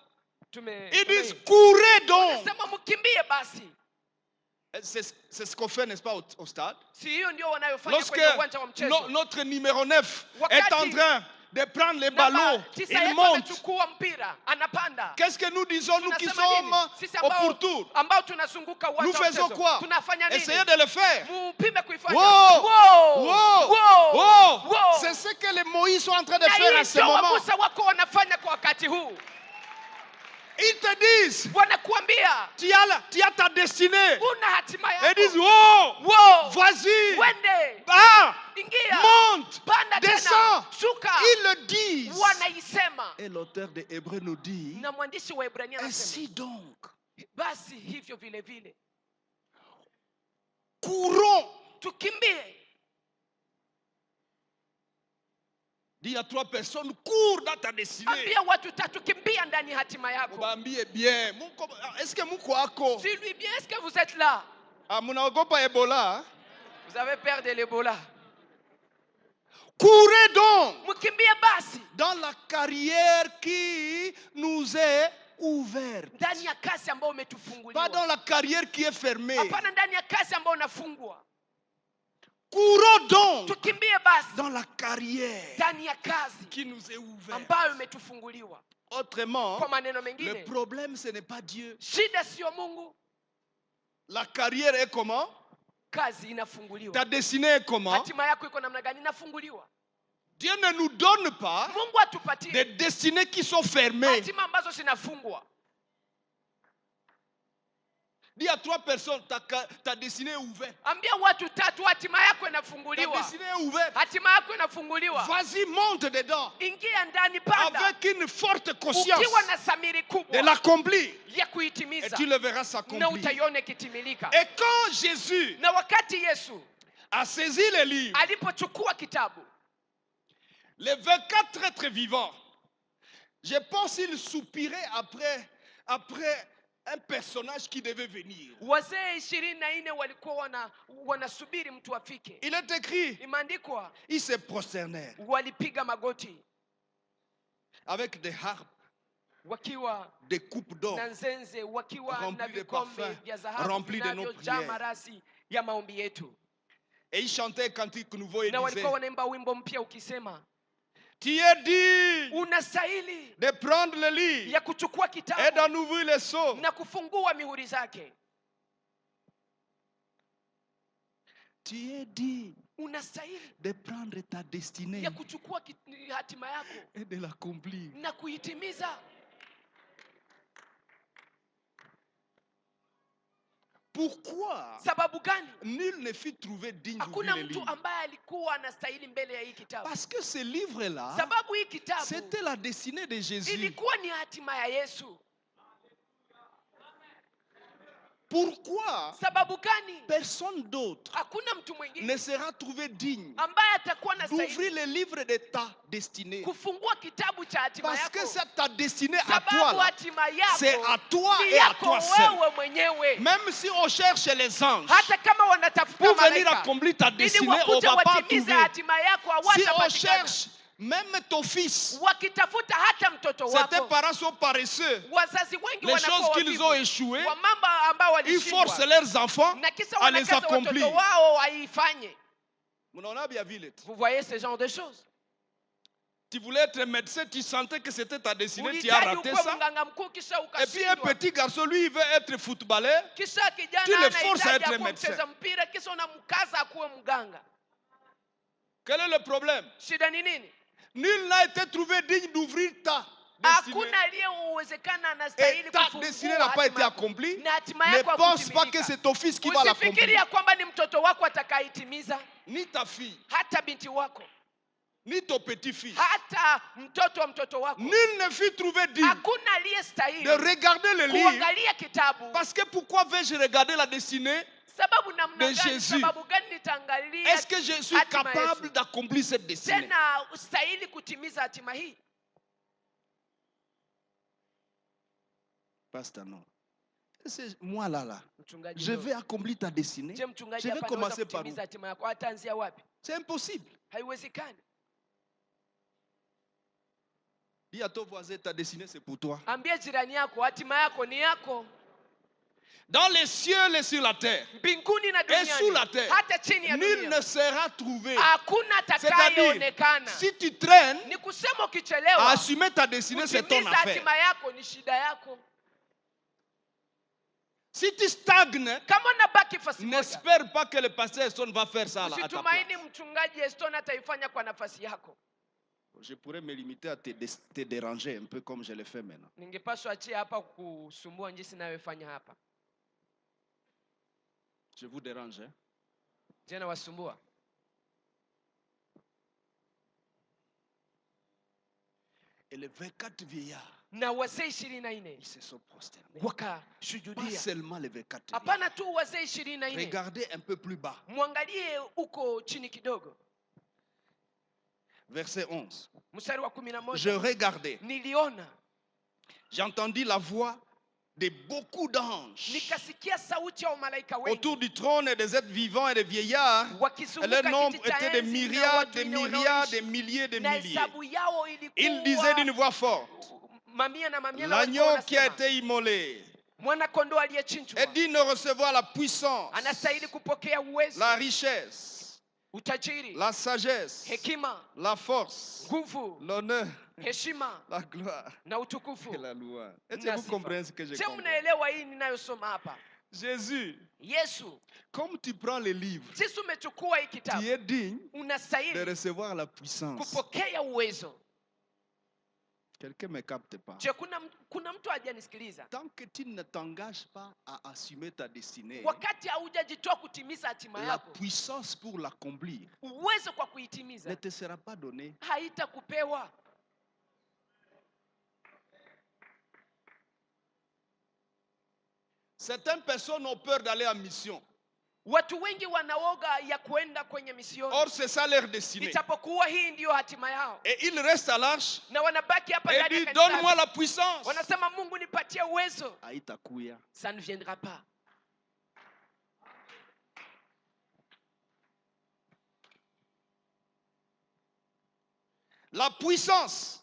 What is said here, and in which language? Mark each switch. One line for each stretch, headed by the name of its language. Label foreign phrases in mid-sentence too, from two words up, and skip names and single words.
Swahili: Tume.
French: Ils disent, courez donc.
Swahili: Wanasema mkimbie basi.
French: C'est ce qu'on fait, n'est-ce pas, au stade?
Swahili: Si hiyo ndio wanayofanya
French: Lorsque
Swahili: kwenye uwanja wa mchezo.
French: notre numéro 9
Swahili: Wakati
French: est en train de prendre les
Swahili: Namba
French: ballons,
Swahili: tisa
French: il
Swahili: yetu
French: monte.
Swahili: amechukua mpira, anapanda.
French: Qu'est-ce que nous disons, nous qui
Swahili: Tunasema
French: sommes
Swahili: nini? Sisi
French: au pourtour?
Swahili: ambao tunazunguka
French: Nous
Swahili: uwanja wa
French: faisons
Swahili: mchezo.
French: quoi?
Swahili: Tunafanya nini?
French: Essayez de le faire.
Swahili: Mupime kuifanya. Wow! Wow! Wow! Wow! Wow! Wow!
French: C'est ce que les Moïse sont en train de
Swahili: Na
French: faire
Swahili: hii
French: à ce
Swahili: ndio
French: moment.
Swahili: Wamusa wako wanafanya kwa wakati huu.
French: Ils te disent,
Swahili: Wanakuambia
French: tu as ta destinée.
Swahili: una hatima
French: Ils disent,
Swahili: yako. oh, Wow!
French: vas-y,
Swahili: Wende. ah, Ingia.
French: monte,
Swahili: Panda tena.
French: descends.
Swahili: Shuka.
French: Ils le disent.
Swahili: Wanaisema.
French: Et l'auteur des Hébreux nous dit,
Swahili: Na mwandishi wa Ibrania anasema,
French: ainsi donc,
Swahili: basi hivyo vile vile
French: courons.
Swahili: tukimbie.
French: Dis à 3 personnes, cours dans ta destinée.
Swahili: Ambia watu tatu, kimbia ndani ya hatima yako. Mbambie bien.
French: Est-ce que
Swahili: muko ako?
French: Dis-lui bien, est-ce que vous êtes là?
Swahili: Ah, munaogopa Ebola?
French: Vous avez peur de l'Ebola. Courez donc
Swahili: Mkimbie basi
French: dans la carrière qui nous est ouverte.
Swahili: ndani ya kazi ambayo
French: Pas
Swahili: umetufunguliwa.
French: dans la carrière qui est fermée.
Swahili: Hapana, ndani ya kazi ambayo unafungwa.
French: Courons donc
Swahili: Tukimbie basi
French: dans la carrière
Swahili: ndani ya kazi
French: qui nous est ouverte.
Swahili: ambayo imetufunguliwa.
French: Autrement,
Swahili: Kwa maneno
French: le
Swahili: mengine,
French: problème ce n'est pas Dieu.
Swahili: shida sio Mungu.
French: La carrière est comment?
Swahili: Kazi inafunguliwa.
French: Ta destinée est comment?
Swahili: Hatima yako iko namna gani? Inafunguliwa.
French: Dieu ne nous donne pas
Swahili: Mungu
French: des
Swahili: atupatie
French: destinées qui sont fermées.
Swahili: hatima ambazo zinafungwa.
French: Dis à 3 personnes, ta destinée est ouverte.
Swahili: Ambia watu tatu, hatima yako
French: Ta
Swahili: inafunguliwa.
French: destinée est ouverte.
Swahili: Hatima yako inafunguliwa.
French: Vas-y, monte dedans.
Swahili: Ingia ndani, panda.
French: Avec une forte conscience
Swahili: Ukiwa na samiri
French: de
Swahili: kubwa
French: l'accomplir.
Swahili: ya
French: Et
Swahili: kuitimiza,
French: tu le verras
Swahili: na
French: s'accomplir.
Swahili: utaiona ikitimilika.
French: Et quand Jésus
Swahili: Na wakati Yesu
French: a saisi le livre,
Swahili: alipochukua kitabu,
French: les 24 êtres vivants, je pense qu'ils soupiraient après un personnage qui devait venir.
Swahili: wazee 24 walikuwa wanasubiri mtu afike.
French: Il est écrit,
Swahili: Imeandikwa
French: ils se prosternèrent
Swahili: walipiga magoti
French: avec des harpes,
Swahili: wakiwa
French: des coupes d'or
Swahili: na nzenze, wakiwa
French: Rempli
Swahili: na
French: de
Swahili: vikombe
French: parfum,
Swahili: vya dhahabu
French: rempli de nos
Swahili: vinavyojaa
French: prières.
Swahili: marasi ya maombi yetu,
French: et ils chantaient un cantique nouveau et
Swahili: na
French: disaient,
Swahili: walikuwa wanaimba wimbo mpya ukisema,
French: tu es dit
Swahili: unastahili
French: de prendre le livre
Swahili: ya kuchukua
French: et
Swahili: kitabu
French: d'en ouvrir les sceaux.
Swahili: na kufungua mihuri zake.
French: Tu es dit
Swahili: Unastahili
French: de prendre ta destinée
Swahili: ya kuchukua hatima yako
French: et de l'accomplir.
Swahili: na kuitimiza.
French: Pourquoi
Swahili: Sababu gani?
French: nul ne fut trouvé digne
Swahili: Hakuna
French: d'ouvrir le
Swahili: mtu
French: livre?
Swahili: ambaye alikuwa anastahili mbele ya hii kitabu.
French: Parce que ce livre-là,
Swahili: Sababu hii kitabu
French: c'était la destinée de Jésus.
Swahili: ilikuwa ni hatima ya Yesu.
French: Pourquoi
Swahili: Sababu gani?
French: personne d'autre
Swahili: Hakuna mtu mwingine
French: ne sera trouvé digne
Swahili: ambaye atakuwa
French: d'ouvrir
Swahili: anastahili
French: le livre de ta destinée?
Swahili: kufungua kitabu cha hatima
French: Parce que
Swahili: yako.
French: c'est ta destinée à toi,
Swahili: Sababu
French: là.
Swahili: hatima
French: C'est
Swahili: yako
French: à toi
Swahili: ni
French: et à
Swahili: yako
French: toi seul.
Swahili: wewe mwenyewe.
French: Même si on cherche les anges
Swahili: Hata kama wanatafuta
French: pour venir
Swahili: malaika
French: accomplir ta
Swahili: ili
French: destinée, on ne
Swahili: wakuje
French: va pas
Swahili: watimize
French: trouver.
Swahili: hatima yako,
French: Si on
Swahili: hawatapatikana.
French: cherche même ton fils,
Swahili: Wakitafuta hata mtoto
French: tes
Swahili: wako,
French: parents sont paresseux.
Swahili: wazazi wengi
French: Les
Swahili: wanakuwa
French: choses qu'ils ont
Swahili: wavivu
French: échoué,
Swahili: wa mambo ambao
French: ils forcent
Swahili: walishindwa,
French: leurs enfants
Swahili: na kisa
French: à les
Swahili: wanakaza
French: accomplir.
Swahili: watoto wao waifanye. Munaona bien vile.
French: Vous voyez ce genre de choses? Tu voulais être médecin, tu sentais que c'était ta destinée, tu as
Swahili: Ulihitaji
French: raté
Swahili: ukuwe
French: ça.
Swahili: mganga mkuu kisha
French: Et puis un
Swahili: ukashindwa.
French: petit garçon, lui, il veut être footballeur.
Swahili: Kisha
French: Tu
Swahili: kijana
French: le forces à
Swahili: anahitaji
French: être
Swahili: akuwe
French: médecin.
Swahili: mcheza mpira, kisha unamkaza akuwe mganga.
French: Quel est le problème?
Swahili: Shida ni nini?
French: Nul n'a été trouvé digne d'ouvrir ta destinée.
Swahili: Hakuna aliyeuwezekana
French: Et
Swahili: anastahili
French: ta destinée n'a
Swahili: kufungua
French: pas été
Swahili: hatima yako.
French: accomplie.
Swahili: Na hatima
French: Ne
Swahili: yako
French: pense pas que
Swahili: hakutimilika.
French: c'est ton fils qui va
Swahili: Usifikiri
French: l'accomplir.
Swahili: ya kwamba ni mtoto wako atakaitimiza,
French: Ni ta fille,
Swahili: hata binti wako,
French: ni ton petit-fils.
Swahili: hata mtoto wa mtoto wako.
French: Nul ne fut trouvé digne
Swahili: Hakuna aliyestahili
French: de regarder le livre.
Swahili: kuangalia kitabu.
French: Parce que pourquoi vais-je regarder la destinée?
Swahili: Sababu namna
French: de
Swahili: gani? Jésus. Sababu gani nitaangalia
French: Est-ce que je suis
Swahili: hatima
French: capable
Swahili: Yesu?
French: d'accomplir cette destinée?
Swahili: Tena ustahili kutimiza hatima hii.
French: Pasteur, non. C'est moi là.
Swahili: Mchungaji,
French: Je
Swahili: no.
French: vais accomplir ta destinée.
Swahili: Je mchungaji
French: Je vais
Swahili: hapa anaweza
French: commencer par où?
Swahili: kutimiza hatima yako. Ataanzia wapi?
French: C'est impossible.
Swahili: Haiwezekani.
French: Dis à ton voisin, ta destinée c'est pour toi.
Swahili: Ambia jirani yako, hatima yako ni yako.
French: Dans les cieux et sur la terre.
Swahili: Mbinguni na
French: Et sous la
Swahili: duniani.
French: terre.
Swahili: Hata chini ya
French: Nul
Swahili: dunia.
French: ne sera trouvé.
Swahili: Hakuna
French: C'est-à-dire,
Swahili: atakayeonekana.
French: si tu traînes,
Swahili: Ni kusema
French: à
Swahili: ukichelewa
French: assumer ta destinée, c'est ton
Swahili: kutimiza
French: affaire.
Swahili: hatima yako ni shida yako.
French: Si tu stagnes,
Swahili: Kama unabaki fasi moja,
French: n'espère pas que le pasteur Eston va faire ça là, à ta
Swahili: usitumaini
French: place.
Swahili: mchungaji Eston ataifanya kwa nafasi yako.
French: Je pourrais me limiter à te déranger un peu comme je le fais maintenant.
Swahili: Ningepaswa achia hapa kusumbua jinsi ninayofanya hapa.
French: Je vous dérange, hein?
Swahili: Je, nawasumbua?
French: Et les 24 vieillards,
Swahili: Na wazee 24
French: ils se sont prosternés. Pas
Swahili: wakashujudia.
French: seulement les 24 vieillards.
Swahili: Hapana tu wazee 24.
French: Regardez un peu plus bas.
Swahili: Mwangalie uko chini kidogo.
French: Verset 11.
Swahili: Mstari wa
French: Je
Swahili: 11.
French: regardais.
Swahili: Niliona,
French: J'ai entendu la voix de beaucoup d'anges
Swahili: nikasikia sauti ya malaika wengi
French: autour du trône et des êtres vivants et des vieillards. Et leur
Swahili: wakizunguka
French: nombre
Swahili: kiti cha
French: était de
Swahili: enzi na
French: myriades,
Swahili: watu
French: de
Swahili: wenye
French: myriades, de
Swahili: wanaoishi.
French: milliers, de
Swahili: Na
French: milliers.
Swahili: hesabu yao
French: Il disait d'une
Swahili: ilikuwa
French: voix forte,
Swahili: mamia na mamia, na walikuwa
French: l'agneau qui a
Swahili: wanasema,
French: été immolé
Swahili: mwana-kondoo aliyechinjwa
French: est digne de recevoir la puissance,
Swahili: anastahili kupokea uwezo,
French: la richesse,
Swahili: utajiri,
French: la sagesse,
Swahili: hekima,
French: la force,
Swahili: nguvu,
French: l'honneur,
Swahili: heshima
French: la gloire
Swahili: na utukufu.
French: et la louange. Est-ce que
Swahili: Na
French: vous
Swahili: sifa.
French: comprenez ce que je
Swahili: Je,
French: comprends?
Swahili: mnaelewa hii ninayosoma hapa?
French: Jésus,
Swahili: Yesu,
French: comme tu prends les livres,
Swahili: sisi umechukua hii
French: tu
Swahili: kitabu,
French: es digne de
Swahili: unastahili
French: recevoir la puissance.
Swahili: kupokea uwezo.
French: Quelqu'un ne me capte pas.
Swahili: Je, kuna mtu hajanisikiliza?
French: Tant que tu ne t'engages pas à assumer ta destinée,
Swahili: Wakati haujajitoa kutimiza hatima
French: la
Swahili: yako,
French: puissance pour l'accomplir
Swahili: uwezo kwa
French: ne
Swahili: kuitimiza
French: te sera pas donnée.
Swahili: haitakupewa.
French: Certaines personnes ont peur d'aller en mission.
Swahili: Watu wengi wanaoga ya kuenda kwenye misioni,
French: Or, c'est ça leur destinée.
Swahili: ijapokuwa hii ndiyo hatima yao,
French: Et ils restent à l'arche
Swahili: na wanabaki hapa
French: et
Swahili: ndani ya
French: disent,
Swahili: kanisa.
French: donne-moi la puissance.
Swahili: Wanasema, Mungu nipatie uwezo. Haitakuya.
French: Ça ne viendra pas. La puissance,